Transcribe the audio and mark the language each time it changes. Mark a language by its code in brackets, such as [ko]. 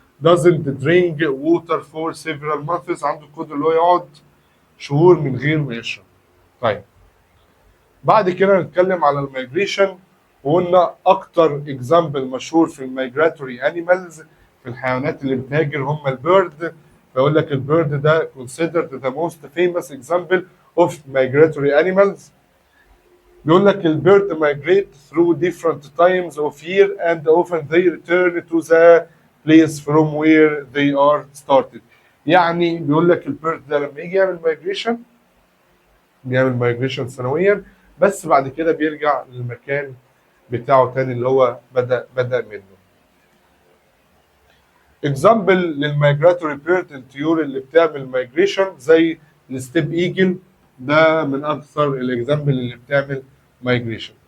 [en] doesn't drink water for several months، [ar] عنده القدره اللي هو يقعد شهور من غير ما يشرب. طيب بعد كده نتكلم على المايجريشن، وقلنا اكتر اكزامبل مشهور في المايجراتوري انيمالز في الحيوانات اللي بتهاجر هم البيرد. فيقول لك البيرد ده [en] considered the most famous example of migratory animals. [ar] بيقول لك [en] البيرد migrate through different times of year and often they return to the place from where they are started. [ar] يعني بيقول لك البيرد ده لما يجي يعمل مايجريشن بيعمل مايجريشن سنويا، بس بعد كده بيرجع للمكان بتاعه تاني اللي هو بدأ منه. اكزامبل للمايجراتوري بيرد الطيور اللي بتعمل مايجريشن زي الستيب ايجل، ده من اكثر الاكزامبل اللي بتعمل مايجريشن.